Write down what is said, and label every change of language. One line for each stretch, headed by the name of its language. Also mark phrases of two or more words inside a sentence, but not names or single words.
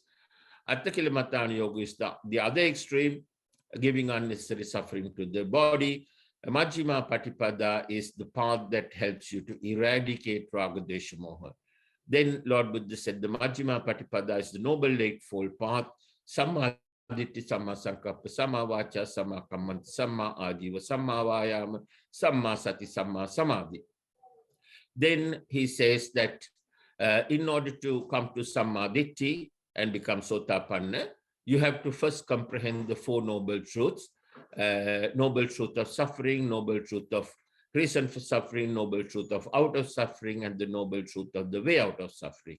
Pali: Attakilamatana Yoga
English: is the other extreme, giving unnecessary suffering to the body.
Pali: Majjhima Patipada
English: is the path that helps you to eradicate
Sanskrit: Raga Dvesha Moha.
English: Then Lord Buddha said the
Pali: Majjhima Patipada
English: is the Noble Eightfold Path.
Pali: Samma Ditti, Samma Sankappa, Samma Vacha, Samma Kammanti, Samma Ajiva, Samma Vayama, Samma Sati, Samma Samadhi.
English: Then he says that in order to come to
Pali: Samma Ditti
English: and become Sotapanna, you have to first comprehend the Four Noble Truths. Noble truth of suffering, noble truth of reason for suffering, noble truth of out of suffering, and the noble truth of the way out of suffering.